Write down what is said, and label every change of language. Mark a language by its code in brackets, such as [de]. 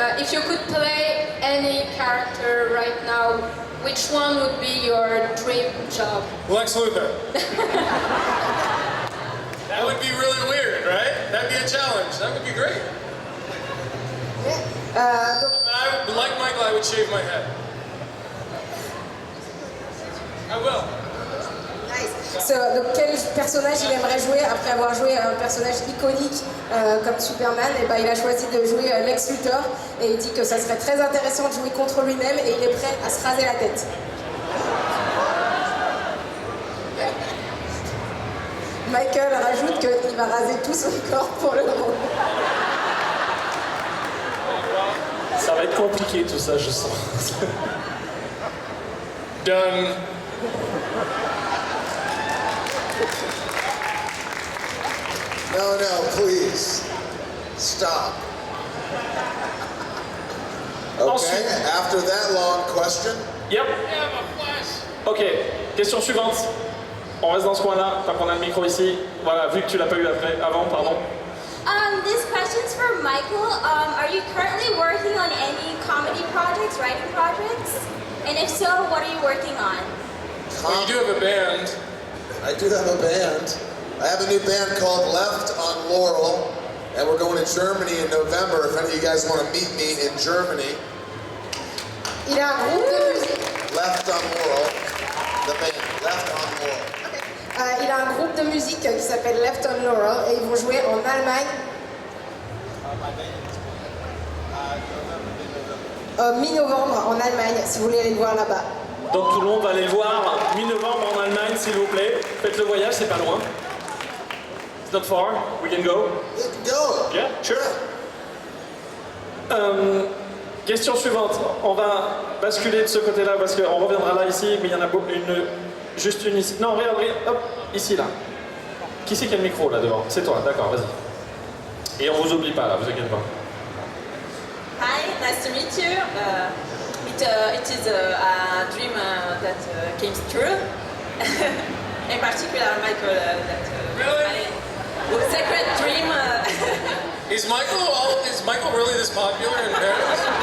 [en] If you could play any character right now, which one would be your dream job? Lex Luthor. That would be really weird, right? That'd be a challenge. That would be great. I would, like Michael, I would shave my head. I will. [fr] Donc quel personnage il aimerait jouer après avoir joué un personnage iconique comme Superman? Et il a choisi de jouer Lex Luthor et il dit que ça serait très intéressant de jouer contre lui-même et il est prêt à se raser la tête. Michael rajoute qu'il va raser tout son corps pour le rôle. Ça va être compliqué tout ça, je sens. [en] Done. No, please. Stop. Okay, [fr] Ensuite. [en] after that long question, [fr] Yep. Ok, question suivante. On reste dans ce coin-là, tant qu'on a le micro ici. Voilà, vu que tu l'as pas eu avant, pardon. [en] This question's for Michael. Are you currently working on any comedy projects, writing projects? And if so, what are you working on? Well, you do have a band. I do have a band. I have a new band called Left on Laurel, and we're going to Germany in November. If any of you guys want to meet me in Germany, [fr] Il a un groupe de musique. [en] Left on Laurel, the band, Left on Laurel. [fr] Il a un groupe de musique qui s'appelle Left on Laurel et ils vont jouer en Allemagne. Mi-novembre en Allemagne, si vous voulez aller le voir là-bas. Donc tout le monde va aller le voir mi-novembre en Allemagne, s'il vous plaît. Faites le voyage, c'est pas loin. [en] It's not far, we can go. You can go. Yeah, sure. [fr] Question suivante. On va basculer de ce côté-là parce qu'on reviendra là ici, mais il y en a juste une ici. Non, regarde, hop, ici là. Qui c'est qui a le micro là devant? C'est toi, d'accord, vas-y. Et on vous oublie pas là, vous inquiétez pas. [en] Hi, nice to meet you. It is a dream that came true. In particular, Michael, Really? my secret dream. Is Michael really this popular in Paris?